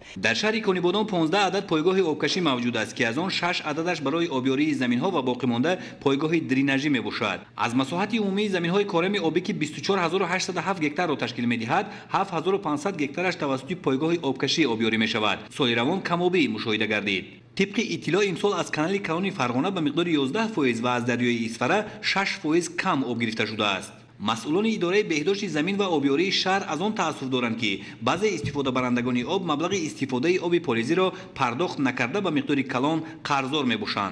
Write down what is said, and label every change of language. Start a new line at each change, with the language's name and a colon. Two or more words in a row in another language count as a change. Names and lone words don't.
Tajik: дар шаҳри Конибодон 15 адад пойгоҳи обкашӣ мавҷуд аст ки аз он 6 ададаш барои обёрии заминҳо ва боқимонда пойгоҳи дренажӣ мебошад. аз масоҳати умумии заминҳои корами обӣ ки 24807 гектарро ташкил медиҳад, 7500 гектараш тавассути пойгоҳи обкашӣ обёрӣ мешавад. соли равон камобӣ мушоҳида гардид. Тибқи иттилоъ имсол аз канали калони Фарғона ба миқдори 11% ва аз дарёи Исфара 6% кам об гирифта шудааст. Масъулони идораи беҳдошти замин ва обёрии шаҳр аз он таассуф доранд ки баъзе истифодабарандагони об маблағи истифодаи оби полезиро пардохт накарда ба миқдори калон қарздор мебошанд.